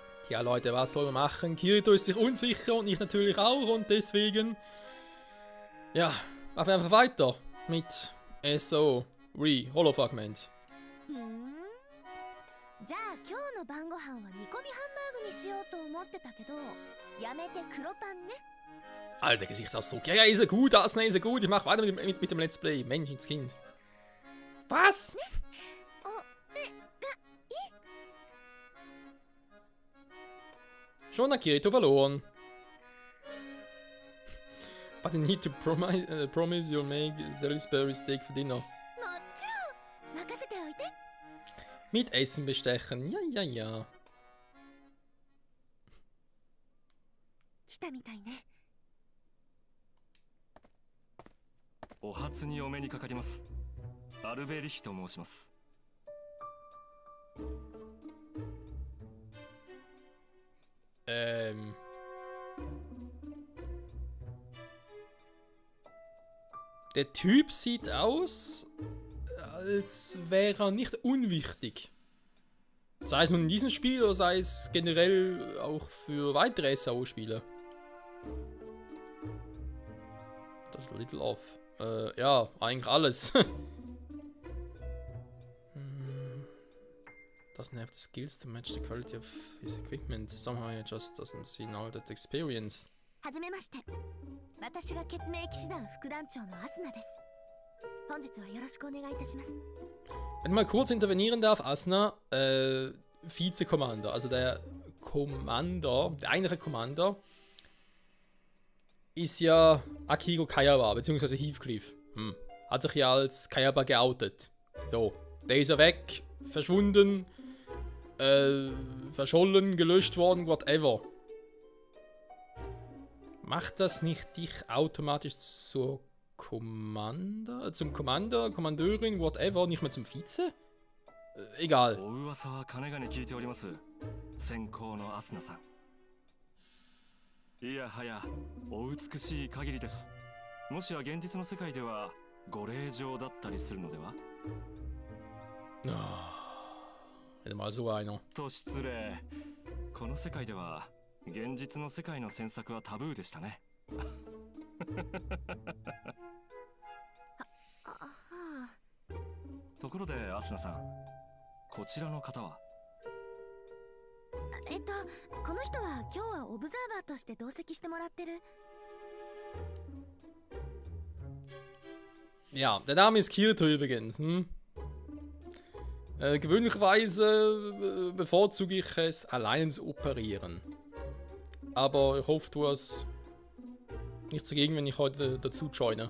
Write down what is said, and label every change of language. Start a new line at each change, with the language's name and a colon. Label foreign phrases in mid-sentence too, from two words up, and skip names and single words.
German: Ja, Leute, was soll man machen? Kirito ist sich unsicher und ich natürlich auch und deswegen... Ja, machen wir einfach weiter mit SO Holofragment.
Japanese: じゃあ今日の晩ご飯は煮込みハンバーグにしようと思ってたけど、やめて黒パンね。
German: Alter Gesichtsausdruck. Ja, ist er gut, Asna, ist er gut. Ich mach weiter mit dem Let's Play. Menschenskind. Was? Schon hat Kirito verloren.
English: But you need to promise you'll make Salisbury steak for dinner.
Japanese: もちろん任せておいて。
German: Mit Essen bestechen. Ja, ja, ja.
Japanese: 来たみたいね。お初にお目にかかります。アルベリヒと申します。
German: Der Typ sieht aus, als wäre er nicht unwichtig. Sei es nun in diesem Spiel oder sei es generell auch für weitere SAO-Spiele. Das ist
English: a little off.
German: Ja, eigentlich alles.
English: Doesn't have the skills to match the quality of his equipment. Somehow he just doesn't see all that experience.
Japanese: はじめまして。私が血明騎士団副団長のアスナです。本日はよろしくお願いいたします。
German: Wenn ich mal kurz intervenieren darf, Asna, Vize-Commander, also der Commander, der eigentliche Commander, ist ja Akihiro Kayaba, beziehungsweise Heathcliff. Hat sich ja als Kayaba geoutet. Jo, der ist ja weg, verschwunden, verschollen, gelöscht worden, whatever. Macht das nicht dich automatisch zum Commander, Kommandeurin, whatever, nicht mehr zum Vize? Egal.
Japanese: お噂はかねがね聞いております。先行のアスナさん。いやはや、お美しい限りです。もしや現実の世界ではご令嬢だったりするのでは？
German: Wieder mal so einer.
Japanese: と失礼。この世界では現実の世界の詮索はタブーでしたね。ところでアスナさん、こちらの方は？この人は今日はオブザーバーとして同席してもらってる。
German: Ja, der Name ist Kirito übrigens. Gewöhnlicherweise bevorzuge ich es, allein zu operieren. Aber ich hoffe, du hast nichts dagegen, wenn ich heute dazu joine.